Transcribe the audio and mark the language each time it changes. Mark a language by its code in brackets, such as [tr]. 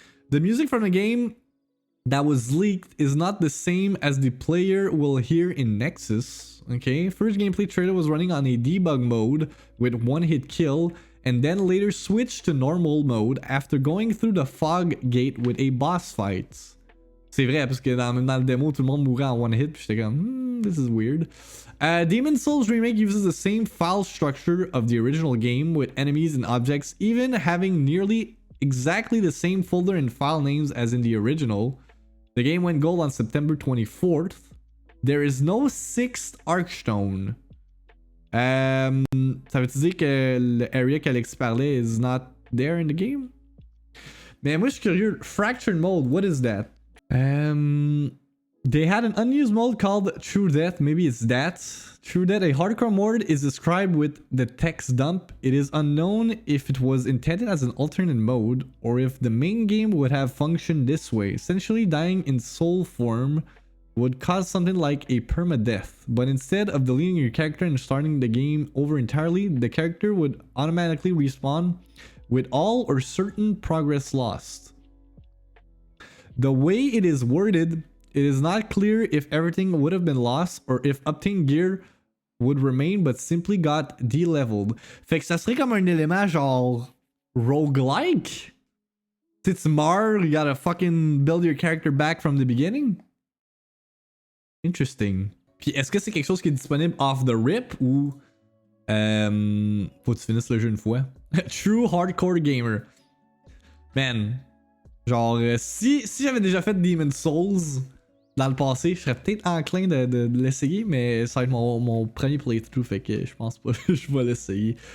[en] The music from the game that was leaked is not the same as the player will hear in Nexus. Okay, first gameplay trailer was running on a debug mode with one-hit kill, and then later switched to normal mode after going through the fog gate with a boss fight. [fr] C'est vrai, parce que dans le démo, tout le monde mourait en one-hit, puis j'étais comme, [en] this is weird. Demon's Souls Remake uses the same file structure of the original game, with enemies and objects even having nearly exactly the same folder and file names as in the original. The game went gold on September 24th. There is no sixth Archstone. [fr] Ça veut dire que le area qu'Alex parlait [en] is not there in the game? [fr] Mais moi je suis curieux. [en] Fractured mode, what is that? They had an unused mode called True Death. Maybe it's that. True Death, a hardcore mode, is described with the text dump. It is unknown if it was intended as an alternate mode or if the main game would have functioned this way. Essentially, dying in soul form would cause something like a permadeath, but instead of deleting your character and starting the game over entirely, the character would automatically respawn with all or certain progress lost. The way it is worded, it is not clear if everything would have been lost or if obtained gear would remain but simply got de-leveled. [fr] Fait que ça serait comme un élément genre roguelike. Si tu meurs, [en] you gotta fucking build your character back from the beginning. Interesting. [fr] Puis est-ce que c'est quelque chose qui est disponible [en] off the rip [fr] ou faut que tu finisses le jeu une fois? [en] True hardcore gamer. Man. [fr] Genre, si j'avais déjà fait Demon's Souls dans le passé, je serais peut-être enclin de l'essayer, mais ça va être mon premier playthrough, fait que je pense pas que je vais l'essayer.